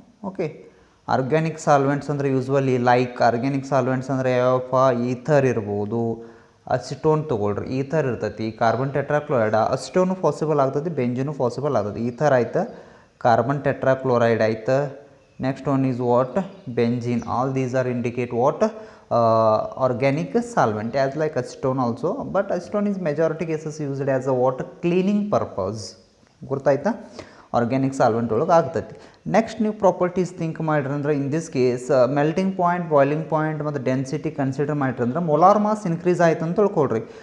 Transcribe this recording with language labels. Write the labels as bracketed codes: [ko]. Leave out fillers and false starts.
[kn] Okay, organic solvents ಅಂದರೆ usually like organic solvents ಅಂದರೆ ಯಾವಪ್ಪ, ether ಇರ್ಬೋದು, ಅಸಿಟೋನ್ ತೊಗೊಳ್ರಿ, ಈಥರ್ ಇರ್ತೈತಿ, ಕಾರ್ಬನ್ ಟೆಟ್ರಾಕ್ಲೋರೈಡ್, ಅಸಿಟೋನು ಪಾಸಿಬಲ್ ಆಗ್ತೈತಿ, ಬೆಂಜಿನು ಪಾಸಿಬಲ್ ಆಗ್ತೈತಿ. ಈಥರ್ ಆಯ್ತು, ಕಾರ್ಬನ್ ಟೆಟ್ರಾಕ್ಲೋರೈಡ್ ಆಯ್ತು, [en] next one is what benzene. All these are indicate what organic solvent as like acetone also, but acetone is majority cases used as a water cleaning purpose. [kn] ಗೊತ್ತಾಯ್ತಾ, organic solvent ಒಳಗೆ ಆಗ್ತೈತಿ. Next ನೀವು properties think ಮಾಡಿರಿ ಅಂದ್ರೆ [en] in this case [kn] melting point, boiling point ಮತ್ತು density consider ಮಾಡಿರಿ ಅಂದ್ರೆ molar mass increase ಆಯ್ತು ಅಂತ ತಿಳ್ಕೊಳ್ರಿ.